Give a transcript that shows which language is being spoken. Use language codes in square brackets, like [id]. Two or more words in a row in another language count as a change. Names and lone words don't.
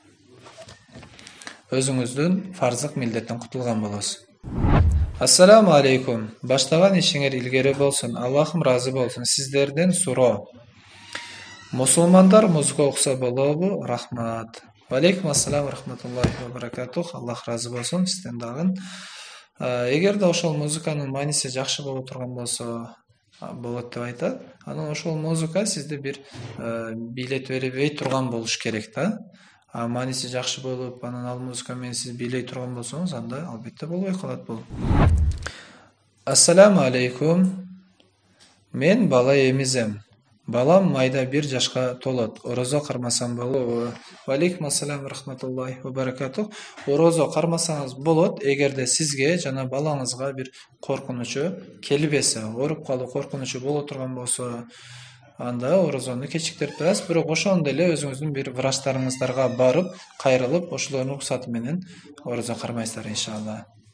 [ky] Өзүңүздүн фарздык милдеттен кутулган болосуз. [ar] السلام عليكم. [ky] Баштаган ишиңер илгери болсун. Аллахым разы болсун. Сиздерден суроо. Мусулмандар музыка окуса болобу? Рахмат. [ar] وعليكم السلام ورحمة الله وبركاته. [ky] Аллах разы болсун сизден дагы. Эгерде ошол музыканын мааниси жакшы боло турган болсо, болот деп айтат. Анан ошол музыка сизди бир бийлетип бербей турган болуш керек да. Мааниси жакшы болуп, анан ал музыка менен сиз бийлей турган болсоңуз, анда албетте болбой калат бул. [ar] السلام عليكم. [ky] Мен бала эмизем. Балам майда 1 жашка толот. Орозо кармасам болобу? [ar] وعليكم السلام ورحمة الله وبركاته. [ky] Орозо кармасаңыз болот, эгерде сизге жана балаңызга бир коркунучу келбесе, ооруп калуу коркунучу боло турган болсо, анда орозону кечиктирип турасыз. Бирок ошондо эле өзүңүздүн бир врачтарыңыздарга барып, кайрылып, ошолордун уруксаты менен орозо кармайсыздар иншалла.